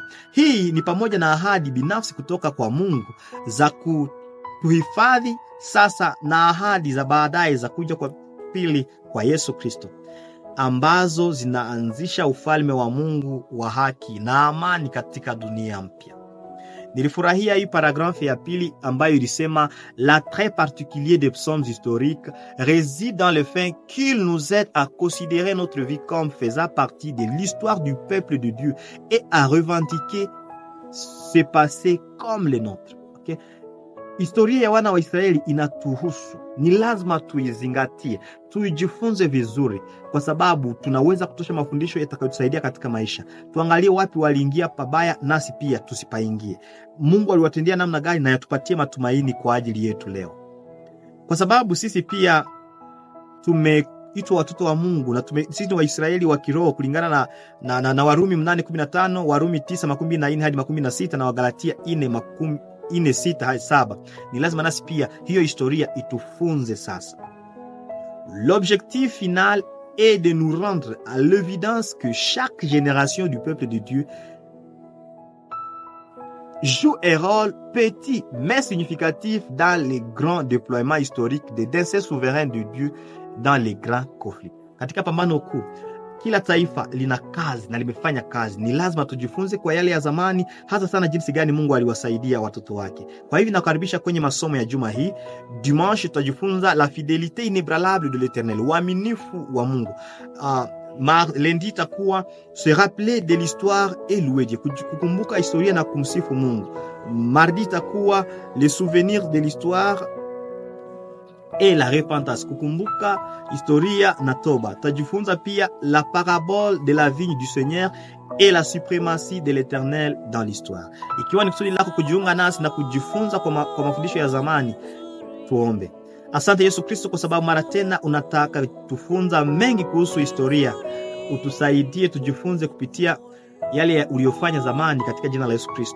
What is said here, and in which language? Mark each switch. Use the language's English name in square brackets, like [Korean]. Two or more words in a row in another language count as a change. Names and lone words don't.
[Swahili] Hii ni pamoja na ahadi binafsi kutoka kwa Mungu za kuhifadhi sasa na ahadi za baadaye za kuja kwa pili kwa Yesu Kristo, ambazo zinaanzisha ufalme wa Mungu wa haki na amani katika dunia mpya. Nilifurahia hii paragrafu ya pili ambayo ilisema [French] l'attrait particulier des psaumes historiques réside dans le fait qu'il nous aide à considérer notre vie comme faisant partie de l'histoire du peuple de Dieu et à revendiquer ce passé comme le nôtre. [Swahili] Okay? Historia ya wana wa Israeli inatuhusu. Ni lazima tuizingatie, tuijifunze vizuri, kwa sababu tunaweza kutosha mafundisho yatakayotusaidia katika maisha. Tuangalie wapi waliingia pabaya, nasi pia tusipaingie. Mungu aliwatendea namna gani, na yatupatie matumaini kwa ajili yetu leo. Kwa sababu sisi pia tunaitwa watoto wa Mungu na sisi ni Waisraeli wa kiroho kulingana na Warumi 8:15, Warumi 9:24 hadi 16 na Wagalatia 4:6 hadi 7. Ni lazima nasi pia hiyo historia itufunze sasa. [French] L'objectif final est de nous rendre à l'évidence que chaque génération du peuple de Dieu joue un rôle petit mais significatif dans les grands déploiements historiques des desseins souverains de Dieu dans les grands conflits. [Swahili] Katika pambano kuu, kila taifa lina kazi na limefanya kazi. Ni lazima tujifunze kwa yale ya zamani, hasa sana jinsi gani Mungu aliwasaidia watoto wake. Kwa hivyo nakaribisha kwenye masomo ya juma hii. [French] Dimanche tutajifunza la fidélité inébranlable de l'Éternel, [Swahili] uaminifu wa Mungu. Lundi itakuwa [French] se rappeler de l'histoire et louer Dieu, [Swahili] kukumbuka historia na kumsifu Mungu. Mardi itakuwa [French] les souvenirs de l'histoire et la repentance, [Swahili] kukumbuka historia na toba. Tajifunza pia [French] la parabole de la vigne du Seigneur et la suprématie de l'Éternel dans l'histoire. [Swahili] Ikiwa ni kusudi lako kujiunga nasi na kujifunza kwa mafundisho ya zamani, tuombe. Asante Yesu Kristo kwa sababu mara tena unataka tufunza mengi kuhusu historia. Utusaidie tujifunze kupitia yale uliofanya zamani katika jina la Yesu Kristo.